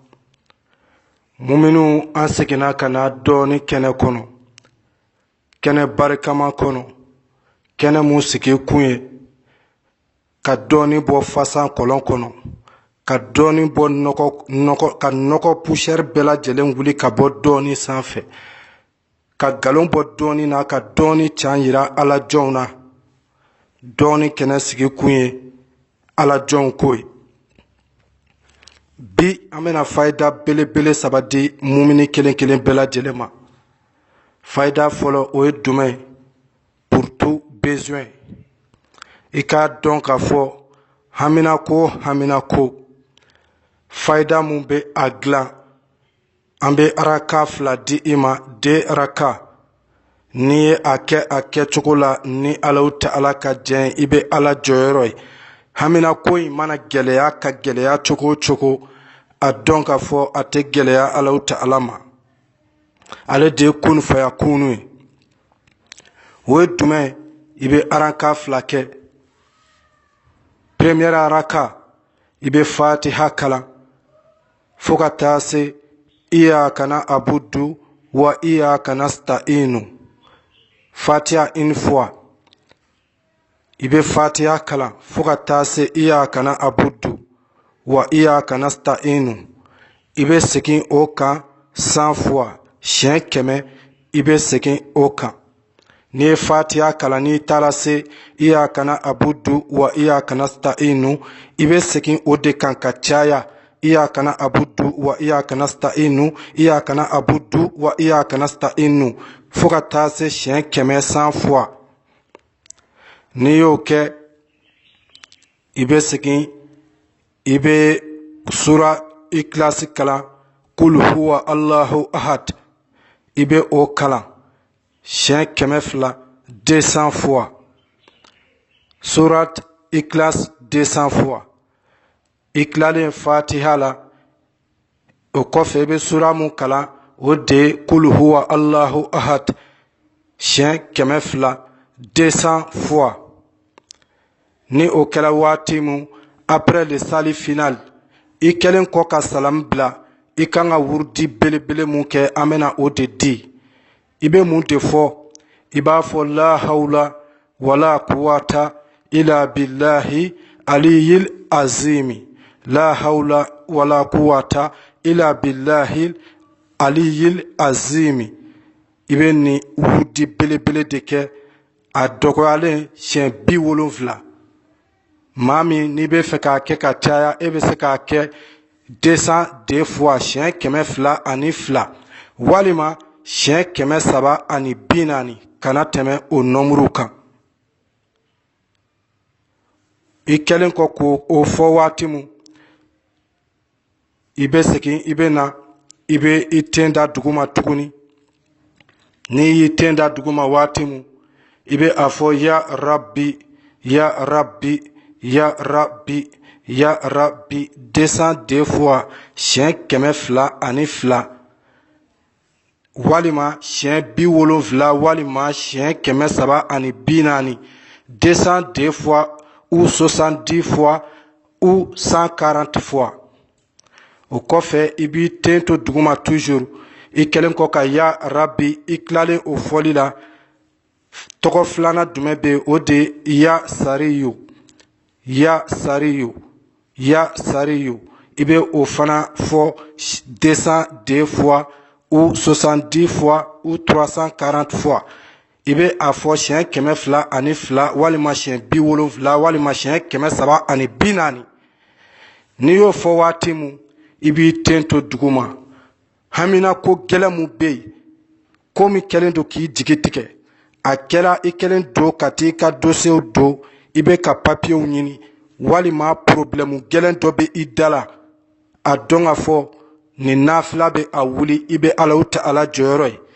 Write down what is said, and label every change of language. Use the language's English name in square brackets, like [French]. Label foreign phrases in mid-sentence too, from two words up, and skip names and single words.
[Bambara] Muminu an seginna ka na dɔɔni kɛnɛ kɔnɔ, kɛnɛ barikama kɔnɔ, kɛnɛ mun sigi kun ye ka dɔɔni bɔ fasan kɔlɔn kɔnɔ, ka dɔɔni bɔ nɔgɔ poussière bɛɛ lajɛlen wuli ka bɔ dɔɔni sanfɛ, ka galon bɔ dɔɔni na, ka dɔɔni can yira alajɔnw na. Dɔɔni kɛnɛ sigi kun ye alajɔnw ko ye. Bi an bɛna fayida belebele saba di mumini kelen kelen bɛɛ lajɛlen ma. Fayida fɔlɔ o ye jumɛn ye? [French] Pour tout besoin. [Bambara] I k'a dɔn k'a fɔ hamina ko fayida mun bɛ a dilan, an bɛ araka fila di i ma, de araka. N'i ye a kɛcogo la, ni Alahu Ta'ala ka jɛn i bɛ Ala jɔyɔrɔ ye. Hamina ko in mana gɛlɛya ka gɛlɛya cogo o cogo, a dɔn k'a fɔ a tɛ gɛlɛya Alahu Ta'ala ma. Ale de ye kun fayakunu ye. O ye jumɛn ye? I bɛ araka fila kɛ. Première araka, i bɛ Fatiha kalan fo ka taa se [Arabic] إياك نعبد وإياك نستعين. [French] Fatiha une fois. [Bambara] I bɛ Fatiha kalan fo ka taa se [Arabic] إياك نعبد وإياك نستعين. [Bambara] I bɛ segin o kan 100 fois, siɲɛ 100 i bɛ segin o kan. N'i ye Fatiha kalan n'i taara se [Arabic] إياك نعبد وإياك نستعين, [Bambara] i bɛ segin o de kan ka caya. [Arabic] إياك نعبد وإياك نستعين إياك نعبد وإياك نستعين, [Bambara] fo ka taa se siɲɛ 100 fois. N'i y'o kɛ, i bɛ segin, i bɛ sura Ikilasi kalan, [Arabic] قل هو الله أحد, [Bambara] i bɛ o kalan siɲɛ 200, 200 fois. Surat Ikilas 200 fois. I kilalen Fatiha la, o kɔfɛ i bɛ sura mun kalan, o de ye [Arabic] قل هو الله أحد [Bambara] siɲɛ 200, 200 fois. Ni o kɛra waati mun, [French] après le sali final, [Bambara] i kɛlen kɔ ka salam bila, i kan ka wurudi belebele mun kɛ, an bɛna o de di. I bɛ mun de fɔ? I b'a fɔ [Arabic] لا حول ولا قوة إلا بالله العلي العظيم. لا حول ولا قوة إلا بالله العلي العظيم. [Bambara] I bɛ nin wurudi belebele de kɛ, a dɔgɔyalen siɲɛ 70. Maa min n'i bɛ fɛ k'a kɛ ka caya, e bɛ se k'a kɛ 202 fois, siɲɛ 202, walima siɲɛ 340, kana tɛmɛ o nombre kan. I kɛlen kɔ k'o fɔ waati mun, i bɛ segin, i bɛ na, i bɛ i ten da duguma tuguni. N'i y'i ten da duguma waati mun, i bɛ a fɔ [Arabic] يا رب يا رب يا رب يا رب [Bambara] 202 fois, [French] siɲɛ 202, walima siɲɛ 70, walima siɲɛ 340, 202 fois ou 70 fois ou 140 fois. [Bambara] O kɔfɛ i b'i ten to duguma toujours. I kɛlen kɔ ka [Arabic] يا رب, [Bambara] i tilalen o fɔli la, tɔgɔ filanan jumɛn bɛ yen? [Arabic] O de ye يا سريع يا سريع يا سريع. [French] I bɛ o fana fɔ 202 fois ou 70 fois ou 340 fois. [Bambara] I bɛ a fɔ siɲɛ 202, walima siɲɛ 70, walima siɲɛ 340. N'i y'o fɔ waati mun, i b'i ten to duguma. Hamina ko gɛlɛn mun bɛ yen, ko min kɛlen don k'i jigi tigɛ, a kɛra i kɛlen don ka t'i ka dossier don, i bɛ ka papier ɲini, walima problème gɛlɛn dɔ bɛ i da la, a dɔn k'a fɔ nin nafila bɛ a wuli, i bɛ Alahu Ta'ala jɔyɔrɔ ye.